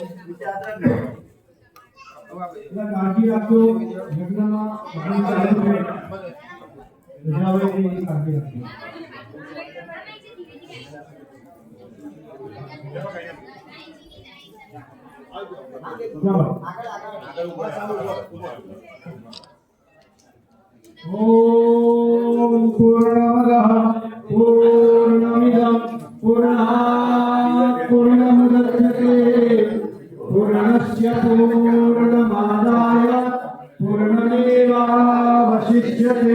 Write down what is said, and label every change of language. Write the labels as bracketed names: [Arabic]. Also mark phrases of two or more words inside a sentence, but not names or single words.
[Gujarati] એટલે કાળજી રાખજો. યજ્ઞમાં પાણી ચાલુ છે, રજા હોય એની કાળજી રાખજો. [Sanskrit] ओम पूर्णमदः पूर्णमिदं पूर्णात् पूर्णमुदच्यते पूर्णस्य पूर्णमादाय पूर्णमेवावशिष्यते.